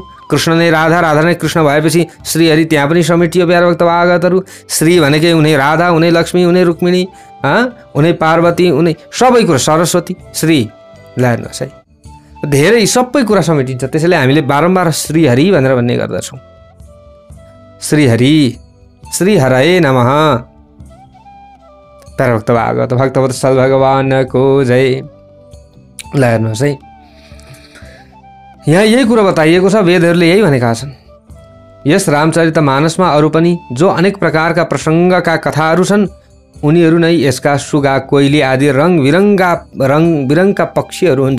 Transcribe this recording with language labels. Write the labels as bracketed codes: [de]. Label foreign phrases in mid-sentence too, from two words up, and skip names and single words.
[ne] कृष्ण नै राधा, राधा नै कृष्ण भएपछि श्रीहरि त्यहाँ पनि समेटियो प्यारभक्त भागवतहरू। श्री भनेकै उनी राधा, उनी लक्ष्मी, उनी रुक्मिणी, उनी पार्वती, उनी सबै कुरा सरस्वती, श्री। ल हेर्नुहोस् है, धेरै सबै कुरा समेटिन्छ। त्यसैले हामीले बारम्बार श्रीहरि भनेर भन्ने गर्दछौँ। [sa] श्रीहरि, श्रीहरये नमः। [ne] प्यारभक्त भागवत भक्तवत्सल भगवानको जय। ल हेर्नुहोस् है, यहाँ यही कुरा बताइएको छ। वेदहरूले यही भनेका छन्। यस रामचरितमानसमा अरू पनि जो अनेक प्रकारका प्रसङ्गका कथाहरू छन् उनीहरू नै यसका सुगा, कोइली आदि रङ बिरङका पक्षीहरू हुन्।